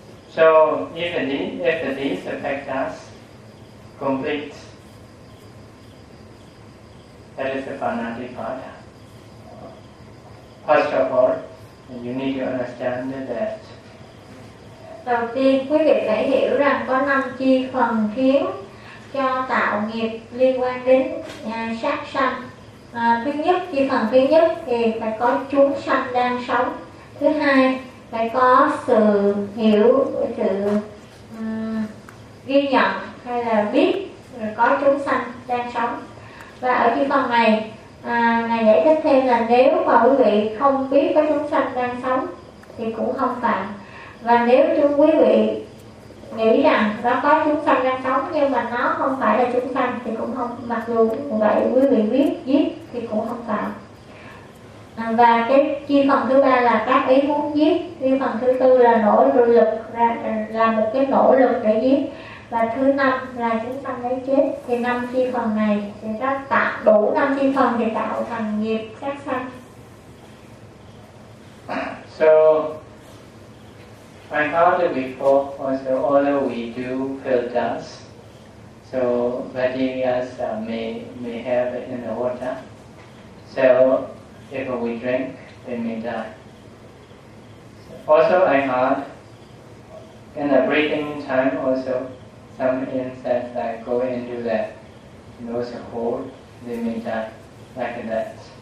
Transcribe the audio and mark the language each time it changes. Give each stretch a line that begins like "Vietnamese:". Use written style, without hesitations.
English: So if these factors complete, that is the panadipada. First of all, you need to understand that.
Vietnamese: Đầu tiên, quý vị phải hiểu rằng có năm chi phần khiến cho tạo nghiệp liên quan đến sát sanh. Thứ nhất, chi phần thứ nhất thì phải có chúng sanh đang sống. Thứ hai, phải có sự hiểu, sự ghi nhận hay là biết có chúng sanh đang sống. Và ở chi phần này, Ngài giải thích thêm là nếu mà quý vị không biết có chúng sanh đang sống thì cũng không phạm. Và nếu chúng quý vị nghĩ rằng nó có chúng sanh đang sống nhưng mà nó không phải là chúng sanh thì cũng không, mặc dù cũng vậy quý vị biết giết thì cũng không phạm. Và cái chi phần thứ ba là các ý muốn giết, chi phần thứ tư là nỗ lực ra, là một cái nỗ lực để giết, và thứ năm là chúng sanh lấy chết. Thì năm chi phần này thì ta tạo đủ năm chi phần để tạo thành nghiệp sát sanh.
English: So I thought before also, although we do filters, so bacterias may have it in the water. So if we drink, they may die. So, also, I heard in the breathing time also, some insects that go into the nose hole, they may die like that.